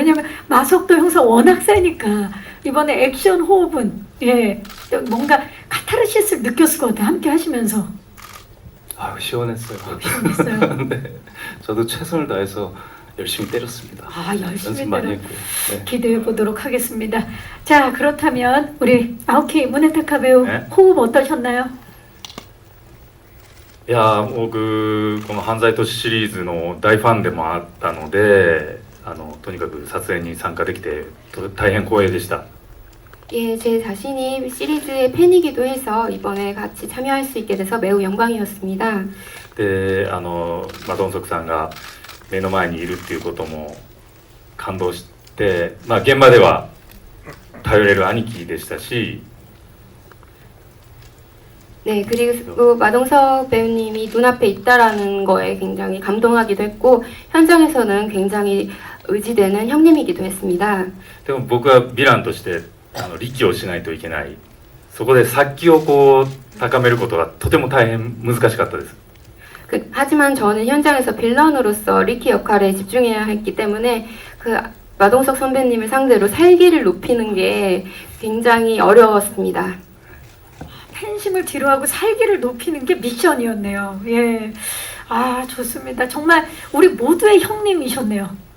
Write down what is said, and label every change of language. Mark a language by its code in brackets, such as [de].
[ko] 왜냐면 마석도 형사 워낙 세니까 이번에 액션 호흡은 뭔가 카타르시스를 느꼈을 것 같아요. 함께 하시면서. 시원했어요. 시원했어요. 네. 저도 최선을 다해서 열심히 때렸습니다. 열심히 연습 많이 했고요. 네. 기대해 보도록 하겠습니다. 자, 그렇다면 우리 아오키 문에타카 배우 네? 호흡 어떠셨나요? [ja] いや僕この犯罪都市シリーズの大ファンでもあったのでとにかく撮影に参加できて大変光栄でした。 [ko] 예, 제 자신이 시리즈의 팬이기도 해서 이번에 같이 참여할 수 있게 돼서 매우 영광이었습니다. [ja] でマドンソクさんが目の前にいるっていうことも感動して、現場では頼れる兄貴でしたし [ko] 네, 그리고 마동석 배우님이 눈앞에 있다라는 거에 굉장히 감동하기도 했고 현장에서는 굉장히 의지되는 형님이기도 했습니다. [ja] でも僕はヴィランとして力をしないといけない。そこで殺気を高めることがとても大変難しかったです。 [ko] 하지만 저는 현장에서 빌런으로서 리키 역할에 집중해야 했기 때문에 마동석 선배님을 상대로 살기를 높이는 게 굉장히 어려웠습니다. 팬심을 뒤로하고 살기를 높이는 게 미션이었네요. 예, 좋습니다. 정말 우리 모두의 형님이셨네요.